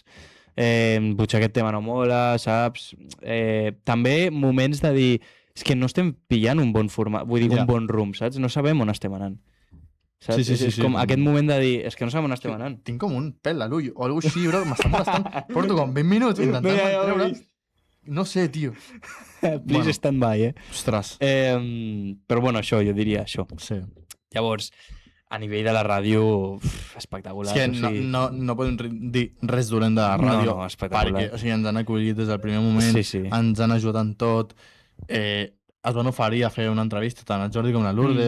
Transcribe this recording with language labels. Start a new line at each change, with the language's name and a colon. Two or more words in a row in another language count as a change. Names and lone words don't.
Catalan: Potser aquest tema no mola, saps? També moments de dir, és que no estem pillant un bon format, vull dir, un bon rumb, saps? No sabem on estem anant. Saps? Sí, És com aquest moment de dir, és que no sabem on estem anant. Tinc com un pèl a l'ull o alguna cosa així, bro, m'està molestant. Porto com 20 minuts intentant treure. No sé, tio.
English: Please stand by,
Catalan: Ostres. Però bueno, això, jo diria això. Sí. Llavors, a nivell de la ràdio, espectacular. És que no podem dir res dolent de la ràdio, perquè ens han acollit des del primer moment, ens han ajudat en tot, es van oferir a fer una entrevista tant al Jordi com a Lourdes.